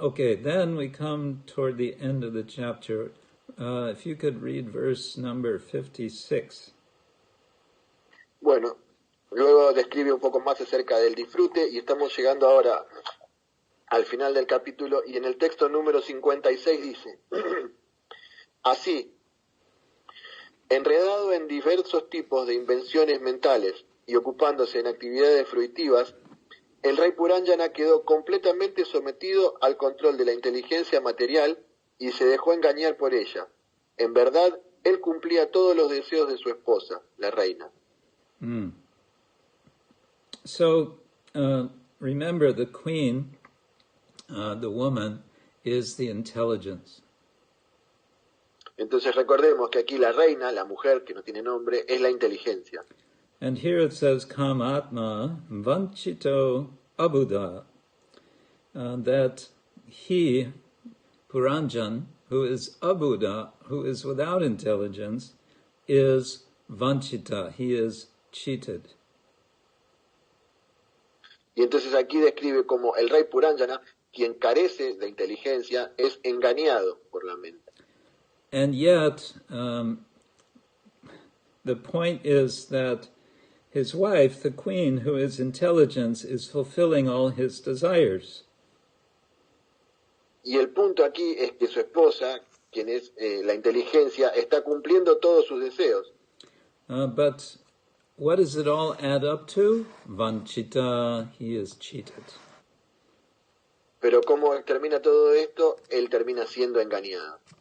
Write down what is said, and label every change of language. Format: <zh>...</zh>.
<en>Okay, then we come toward the end of the chapter. If you could read verse number 56.</en> <es>Bueno, luego describe un poco más acerca del disfrute y estamos llegando ahora al final del capítulo y en el texto número 56 dice, así, enredado en diversos tipos de invenciones mentales y ocupándose en actividades fruitivas, el rey Purana quedó completamente sometido al control de la inteligencia material y se dejó engañar por ella. En verdad, él cumplía todos los deseos de su esposa, la reina.</es> <en>So, remember, the queen, the woman, is the intelligence.</en> <es>Entonces recordemos que aquí la reina, la mujer, que no tiene nombre, es la inteligencia.</es> <en>And here it says,</en> <sa>Kamatma Vanchito Abuddha,</sa> <en>that he, Puranjan, who is Abuddha, who is without intelligence, is Vanchita, he is cheated.</en> <es>Y entonces aquí describe como el rey Purana, quien carece de inteligencia, es engañado por la mente.</es> <en>And yet, the point is that his wife, the queen, who is intelligence, is fulfilling all his desires.</en> <es>Y el punto aquí es que su esposa, quien es la inteligencia, está cumpliendo todos sus deseos.</es> <en>But what does it all add up to? Vanchita, he is cheated.</en> <es>Pero ¿cómo termina todo esto? Él termina siendo engañado.</es>